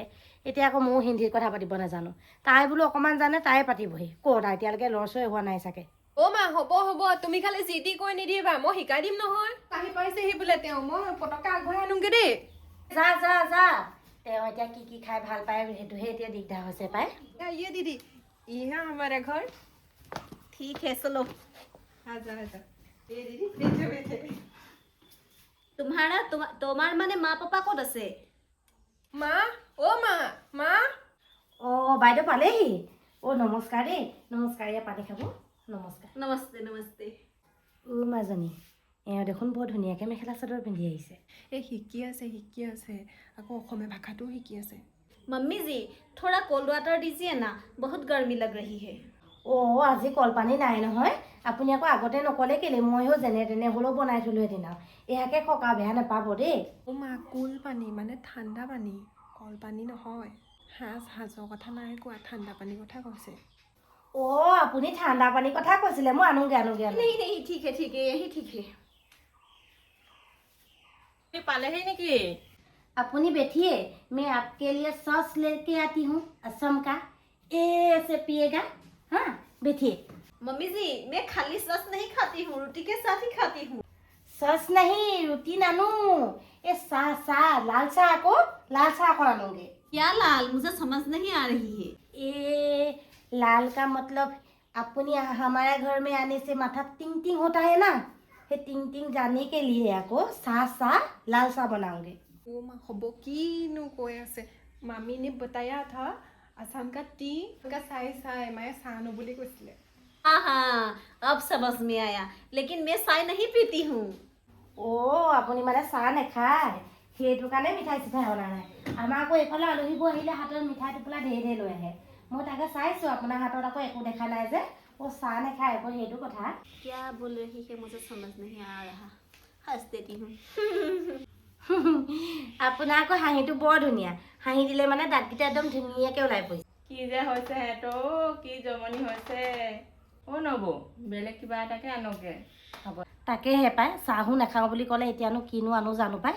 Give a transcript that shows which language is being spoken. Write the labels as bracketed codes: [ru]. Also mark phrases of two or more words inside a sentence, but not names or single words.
[as] এতিয়া আকৌ ময়ো হিন্দীত কথা পাতিব নাজানো। তাই বোলো অকণমান জানে, তাই পাতিবহি। ক'ত এতিয়ালৈকে ল'ৰচৰ হোৱা নাই চাগে। মা, হ'ব তুমি খালি যি টি কৈ নিদিবা, মই শিকাই দিম নহয়। আহি পাইছেহি বোলে তেওঁ, মই পতককে আগবঢ়াই আনোগে দেই। যা তেওঁ এতিয়া কি কি খাই ভাল পায়, সেইটোহে এতিয়া দিগদাৰ হৈছে পাই। [hi] ये दीदी, यहाँ हमारा घर। ठीक है चलो। आजा ये दीदी बैठे। [as] তোমার মানে মা পাপা ক'ত আছে? মা মা বাইদেউ পালেহি। নমস্কাৰ দেই, নমস্কাৰ। এয়া পানী খাব, নমস্কাৰ। নমস্তে নমস্তে। মাজনী, এওঁ দেখোন বৰ ধুনীয়াকৈ মেখেলা চাদৰ পিন্ধি আহিছে। শিকি আছে আকৌ অসমীয়া ভাষাটোও শিকি আছে। [hi] मम्मी जी थोड़ा [en] cold water [hi] दीजिए ना, बहुत गर्मी लग रही है। [as] আজি কলপানী নাই নহয়। আপুনি আকৌ আগতে নক'লে কেলে? ময়ো যেনে তেনে হ'লেও বনাই থলোঁ এদিন আৰু। এয়াকে ককা বেয়া নাপাব দেই। মা, কুল পানী মানে ঠাণ্ডা পানী, কল পানী নহয়। সাজৰ কথা নাই কোৱা, ঠাণ্ডা পানীৰ কথা কৈছে। আপুনি ঠাণ্ডা পানীৰ কথা কৈছিলে, মই আনোগে। [hi] नहीं ठीक है यही ठीक है। [as] পালেহি नेকি? [hi] अपनी बैठिए, मैं आपके लिए सॉस लेके आती हूँ असम का, ऐसे पिएगा। हाँ बैठिए। मम्मी जी मैं खाली सॉस नहीं खाती हूँ, रोटी के साथ ही खाती हूँ। सॉस नहीं, रोटी नानू, ये लाल चाह को आनूंगे। क्या लाल, मुझे समझ नहीं आ रही है। ये लाल का मतलब अपनी हमारे घर में आने से माथा टिंग टिंग होता है ना, ये टिंग टिंग जाने के लिए आपको लाल चाह बनाऊंगे। [as] মা হ'ব কিনো কৈ আছে, [hi] मामी ने बताया था असम का टी का साई मैं सानो [as] বুলি কৈছিলে। [hi] हाँ अब समझ में आया, लेकिन मैं चाय नहीं पीती हूँ। [as] আপুনি মানে চাহ নেখায়, সেইটো কাৰণে মিঠাই চিঠাই অনা নাই। আমাৰ আকৌ এইফালে আলহীবোৰ আহিলে হাতত মিঠাই টোপোলা ঢেৰ লৈ আহে। মই তাকে চাইছোঁ আপোনাৰ হাতত আকৌ একো দেখা নাই যে, চাহ নেখায় আকৌ, সেইটো কথা। [hi] क्या बोल रही है मुझे समझ नहीं आ रहा, हंस देती हूँ। [as] আপোনাৰ আকৌ হাঁহিটো বৰ ধুনীয়া, হাঁহি দিলে মানে দাঁতকেইটা একদম ধুনীয়াকৈ ওলাই পৰিছে। কি যে হৈছে হেতো, কি জমনি হৈছে। নবৌ, বেলেগ কিবা এটাকে আনকে। তাকেহে পাই, চাহো নাখাওঁ বুলি ক'লে, এতিয়ানো কিনো আনো জানো পাই।